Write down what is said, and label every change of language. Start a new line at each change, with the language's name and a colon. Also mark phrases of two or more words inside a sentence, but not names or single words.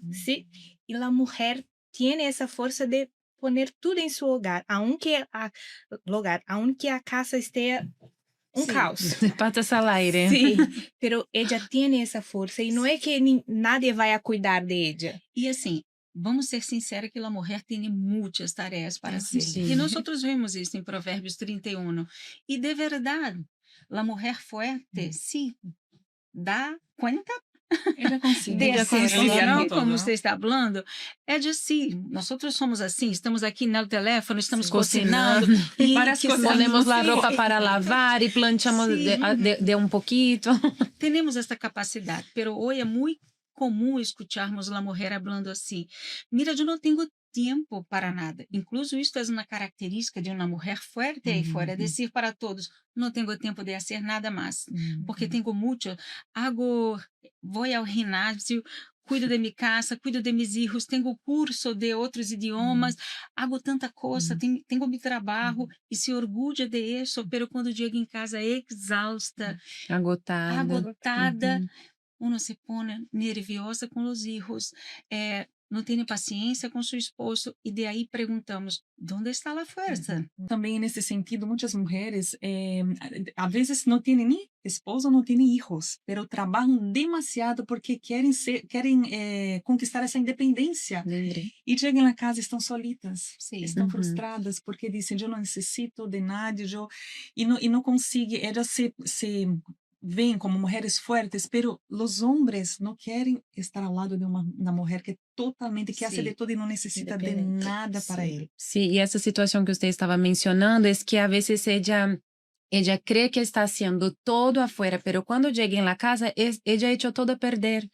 Spanish: Sí, y la mujer tiene esa fuerza de poner todo en su hogar, aunque a casa esté caos. Patas al aire. Sí, pero ella tiene esa fuerza y no es que nadie vaya a cuidar de ella. Y así,
Portuguese: vamos ser sinceros que a mulher tem muitas tarefas para hacer. E nós vemos isso em Provérbios 31. E de verdade, a mulher fuerte, sim, dá conta de
Spanish: hacerlo, ¿no?
Portuguese: Como você está falando, é de si. Nós somos assim, estamos aqui no telefone,
Spanish: estamos cocinando. Y ponemos la ropa para lavar y planchamos de un poquito.
Portuguese: Temos esta capacidade, pero hoje é muito comum escucharmos a mulher falando assim: mira, eu não tenho tempo para nada. Incluso isto é uma característica de uma mulher forte aí fora, dizer para todos: não tenho tempo de fazer nada mais, porque tenho muito, vou ao ginásio, cuido de minha casa, cuido de meus filhos, tenho curso de outros idiomas, hago tanta coisa, tenho meu trabalho e se orgulha de isso, pero quando chega em casa exausta, agotada, uno se põe nerviosa com os filhos, não tem paciência com seu esposo, e de aí perguntamos: onde está a força? Também nesse sentido, muitas mulheres a vezes não têm nem esposo, não têm
Spanish: hijos, pero
Portuguese: trabalham demasiado porque querem conquistar essa independência. E chegam na casa, estão solitas, estão frustradas porque dizem: eu não necessito de nada, e não conseguem, elas se
Spanish: ven como mujeres fuertes, pero los hombres no quieren estar al lado de una mujer que totalmente, que hace de todo y no necesita de nada para él. Sí, y esa situación que usted estaba mencionando es que a veces ella cree que está haciendo todo afuera, pero cuando llega en la casa, ella ha hecho todo a perder,